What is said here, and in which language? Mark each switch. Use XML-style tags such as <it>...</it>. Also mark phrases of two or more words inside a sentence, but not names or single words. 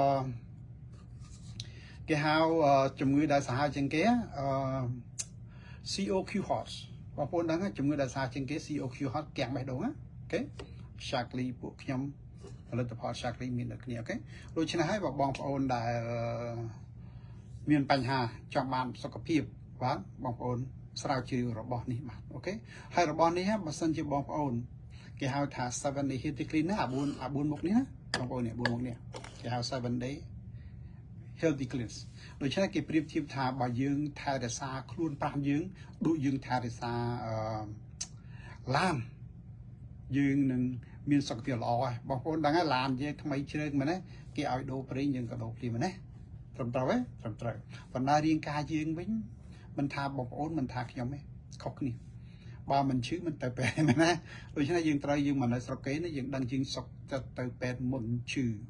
<km>ជំងឺដែលសាហាវជាងគេ</km> <en>COQ hot</en> <km>បងប្អូនដឹងជំងឺដែលសាហាវជាងគេ</km> <en>COQ hot</en> <km>កាំងបេះដូងអូខេ Shaklee ពួកខ្ញុំផលិត ផល Shaklee មានដូចគ្នាអូខេដូច្នេះហើយបងប្អូនដែលមានបញ្ហាចង់បានសុខភាពបាទបងប្អូនស្រាវជ្រាវរបស់នេះបាទអូខេហើយរបស់នេះបើសិនជាបងប្អូនគេហៅថា</km> <en>7 day healthy clean</en> <km>ណា4មុខនេះណាបងប្អូននេះ4មុខនេះគេហៅ</km> <en>7 day healthy cleanse</en> <km>ដូច្នេះគេប្រៀបធៀបថាបើយើងថែរក្សាខ្លួនប្រាំយើងដូចយើងថែរក្សាឡា នយើងនឹងមានសុខភាពល្អហើយបងប្អូនដឹងហើយឡានយើងថ្មីជ្រើងមែនទេគេឲ្យដូរប្រេងយើងក៏ដូរភ្លាមមែនទេត្រឹមត្រូវទេត្រឹមត្រូវប៉ុន្តែរាងកាយយើងវិញមិនថាបងប្អូនមិនថាខ្ញុំទេខុសគ្នាបើមិនឈឺមិនទៅពេទ្យមែនណាដូច្នេះយើងត្រូវយើងមកនៅស្រុកគេនេះយើងដឹងជាងសុខចិត្តទៅពេទ្យមុនឈឺអូ</km>